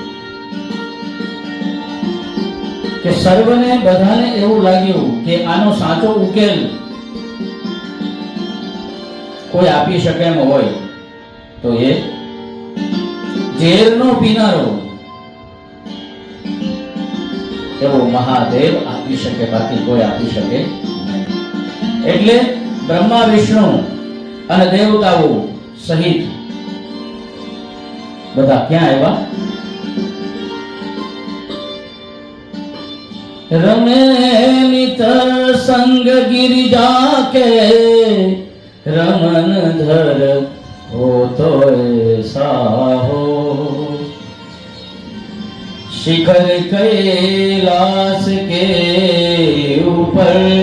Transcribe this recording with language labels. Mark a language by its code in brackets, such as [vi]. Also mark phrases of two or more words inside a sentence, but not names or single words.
[gu] એટલે કે સર્વને બધાને એવું લાગ્યું કે આનો સાચો ઉકેલ કોઈ આપી શકે એમ હોય તો એ ઝેરનો પીનારો એવો મહાદેવ આપી શકે, બાકી કોઈ આપી શકે નહીં. એટલે બ્રહ્મા વિષ્ણુ અને દેવતાઓ સહિત બધા ક્યાં આવ્યા? [hi] रमे नित संग गिरिजा के रमन धर हो तो ऐसा हो, शिखर कैलाश के ऊपर